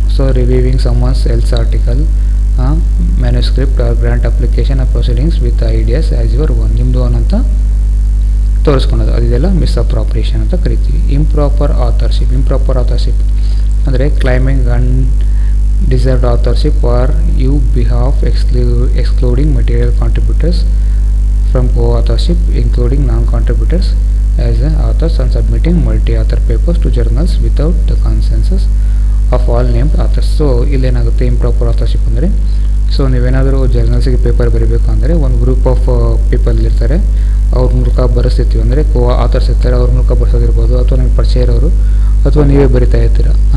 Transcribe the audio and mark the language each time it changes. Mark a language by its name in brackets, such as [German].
[English] so reviewing someone else article, manuscript or grant application or proceedings with ideas as your own, [Kannada] ನಿಮ್ಮದು own ಅಂತ ತೋರಿಸ್ಕೊಳೋದು. ಅದೆಲ್ಲ ಮಿಸ್ಅಪ್ರಾಪ್ರಿಯೇಷನ್ ಅಂತ ಕರಿತೀವಿ. [English] Improper authorship ಅಂದರೆ claiming undeserved authorship are you behalf excluding material contributors from co-authorship including non-contributors as authors and submitting multi-author papers to journals without the consensus of all named authors. [Kannada] So ಇಲ್ಲೇನಾಗುತ್ತೆ, improper authorship ಅಂದರೆ, so ನೀವೇನಾದರೂ ಜರ್ನಲ್ಸಿಗೆ paper ಬರೀಬೇಕು ಅಂದರೆ ಒಂದು [English] group of people [Kannada] ಇರ್ತಾರೆ, ಅವ್ರ ಮೂಲಕ ಬರೆಸ್ತಿರ್ತೀವಿ. ಅಂದರೆ author's ಇರ್ತಾರೆ, ಅವ್ರ ಮೂಲಕ ಬರೆಸೋದಿರ್ಬೋದು, ಅಥವಾ ನಿಮಗೆ ಪರಿಚಯ ಇರೋರು, ಅಥವಾ ನೀವೇ ಬರಿತಾ ಇರ್ತೀರ.